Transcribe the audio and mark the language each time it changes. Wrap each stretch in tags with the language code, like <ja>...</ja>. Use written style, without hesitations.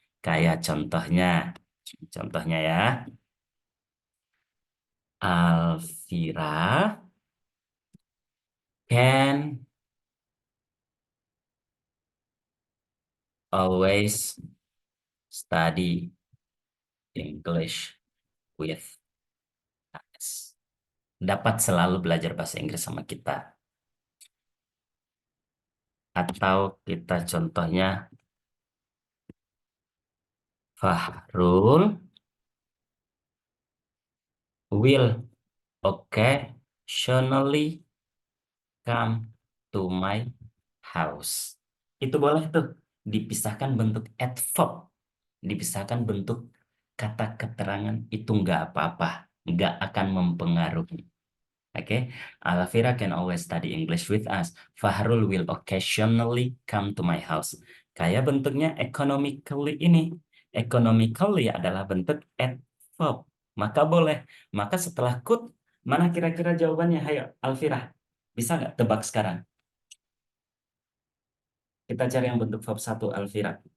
<id>Kayak contohnya ya,</id> <en>Alvira can always study English with us.</en> <id>Dapat selalu belajar bahasa Inggris sama kita. Atau kita contohnya</id> <en>Fahrul will occasionally come to my house.</en> <id>Itu boleh tuh dipisahkan bentuk adverb, dipisahkan bentuk kata keterangan, itu nggak apa-apa, nggak akan mempengaruhi.</id> <en>Oke, Alvira can always study English with us. Fahrul will occasionally come to my house.</en> <id>Kayak bentuknya economically ini. Economically adalah bentuk adverb. Maka boleh. Maka setelah could, mana kira-kira jawabannya? Hayo, Alvira. Bisa nggak tebak sekarang? Kita cari yang bentuk verb 1, Alvira.</id>